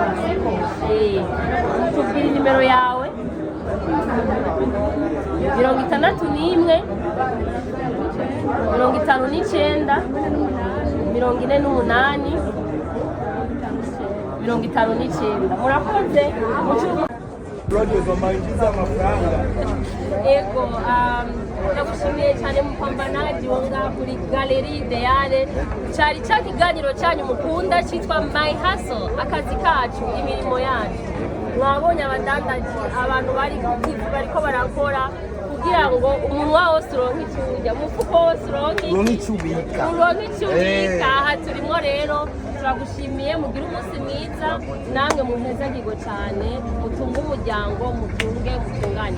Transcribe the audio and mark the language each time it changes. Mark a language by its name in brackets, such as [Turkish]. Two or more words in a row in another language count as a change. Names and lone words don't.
[Rundi] Tubwire nimero yawe 61 59 48 59. Murakoze Ego, ndagushimiye cyane mupambanaji wonga kuri Galeri Ideale. Cyari cya kiganiro cyanyu mukunda cyitwa My Hustle, akazi kacu, imirimo yacu. Mwabonye abadandaji, abantu bariko barakora kugira ngo umunwa wose uronke icyo urya, umufuko wose uronke icyo ubika. Aha turimo rero turagushimiye, mugire umunsi mwiza, namwe muhezagirwe cyane, mutunge umuryango, mutunganye.